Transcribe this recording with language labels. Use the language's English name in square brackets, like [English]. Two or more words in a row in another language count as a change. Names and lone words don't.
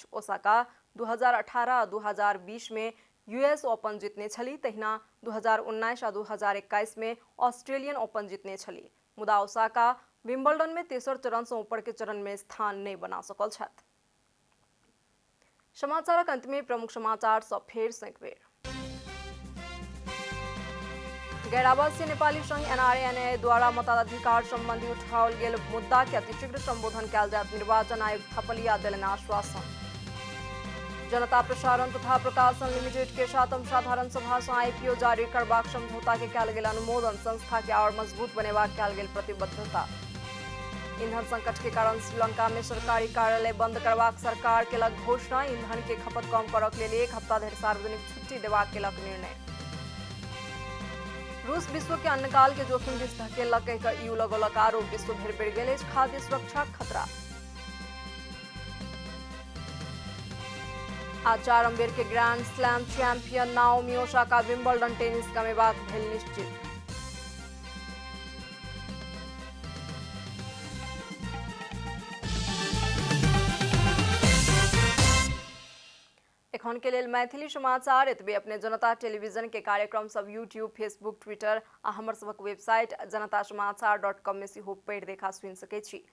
[Maithili] ओसाका 2018 आ 2020 में US ओपन जीतने छली, तहिना 2019 आ 2021 में ऑस्ट्रेलियन ओपन जीतने छली, मुदा ओसाका विम्बल्डन में तेसर चरण से ऊपर के चरण में स्थान नहीं बना सकल छथि। समाचारक अंत में प्रमुख समाचार सब फेर सँ एक बेर। गैर आवासीय नेपाली संघ NRA द्वारा मताधिकार संबंधी उठाओल गेल मुद्दा के अतिशीघ्र संबोधन कयल जायत, निर्वाचन आयुक्त थपलिया देलनि आश्वासन। जनता प्रसारण तथा प्रकाशन लिमिटेड के 7म साधारण सभा से आईपीओ जारी करबाक समझौता के कयल गेल अनुमोदन, संस्था के और मजबूत बनेबाक कयल गेल प्रतिबद्धता। ईंधन संकट के कारण श्रीलंका में सरकारी कार्यालय बंद करबाक सरकार केलक घोषणा, ईंधन के खपत कम करक लेल 1 हफ्ता धरि सार्वजनिक छुट्टी देबाक केलक निर्णय। रूस विश्व के अन्नकाल के जोखिम दिस धकेलक, EU लगौलक आरोप, विश्व भर बढ़ि गेल खाद्य सुरक्षा खतरा। आज 4म बेर के ग्रैंड स्लैम चैंपियन नाओमी ओसाका विंबलडन टेनिस गमेबाक भेल निश्चित। एखन के लेल मैथिली समाचार एतबे। अपने जनता टेलीविजन के कार्यक्रम सब यूट्यूब, फेसबुक, ट्विटर आ हमर सबक वेबसाइट janatasamaachar.com में सेहो पढ़ि देखा सुनि सकै छी।